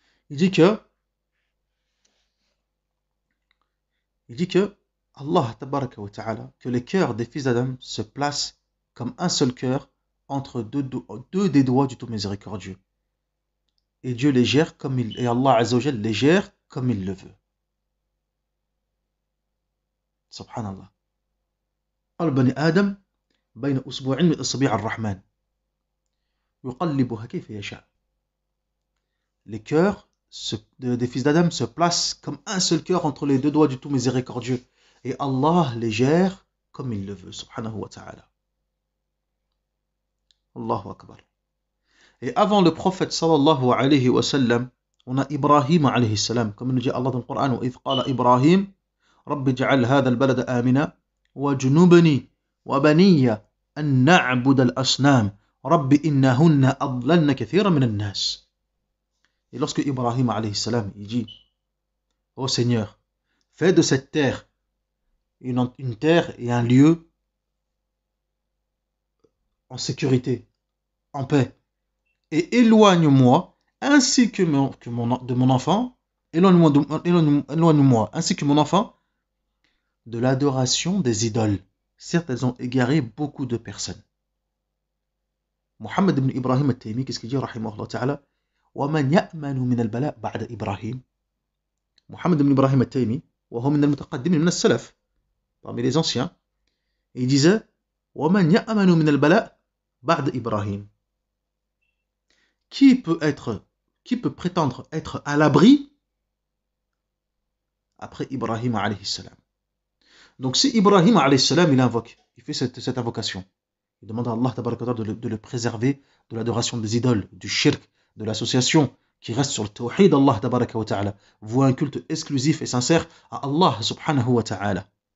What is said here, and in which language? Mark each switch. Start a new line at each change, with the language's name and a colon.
French: Il dit que Allah tabaraka wa ta'ala, que les cœurs des fils d'Adam se placent comme un seul cœur entre deux des doigts du tout miséricordieux. Et Dieu les gère comme et Allah azza wa jal les gère comme il le veut.
Arabic: Subhanallah. Al-Bani Adam بين أسبوعين من أصابع الرحمن يقلبها كيف يشاء.
French: Les cœurs des fils d'Adam se placent comme un seul cœur entre les deux doigts du tout miséricordieux. Et Allah les gère comme il le veut.
Arabic: Subhanahu wa ta'ala. Allahu Akbar.
French: Et avant le prophète sallallahu alayhi wa sallam, on a Ibrahim alayhi salam. Comme nous dit Allah dans le Coran,
Arabic: وَإِذْ قَالَ إِبْرَاهِيمُ رَبِّ اجْعَلْ هَذَا الْبَلَدَ آمِنًا وَاجْنُبْنِي وبني أن نعبد الأصنام رب إنهن أضللن كثيرا من الناس.
French: Et lorsque Ibrahim alayhi salam il dit ô Seigneur, fais de cette terre une terre et un lieu en sécurité, en paix, et éloigne-moi ainsi que de mon enfant, éloigne-moi ainsi que mon enfant de l'adoration des idoles. Certes, elles ont égaré beaucoup de personnes. Mohammed ibn Ibrahim al-Taymi, qu'est-ce qu'il dit, rahimahullah ta'ala,
Arabic: وَمَنْ يَأْمَنُ مِنَ الْبَلَاءِ بَعْدَ إِبْرَاهِيمِ. Mohammed ibn Ibrahim al-Taymi, وهو من المتقدمين من السلف,
French: parmi les anciens, il disait,
Arabic: وَمَنْ يَأْمَنُ مِنَ الْبَلَاءِ بَعْدَ إِبْرَاهِيمِ.
French: Qui peut prétendre être à l'abri après Ibrahim alayhi salam? Donc si Ibrahim alayhi salam il invoque, il fait cette invocation, il demande à Allah tabaraka wa ta'ala de le préserver de l'adoration des idoles, du shirk, de l'association, qui reste sur le tawhid d'Allah tabaraka wa ta'ala, voit un culte exclusif et sincère à Allah subhanahu wa ta'ala.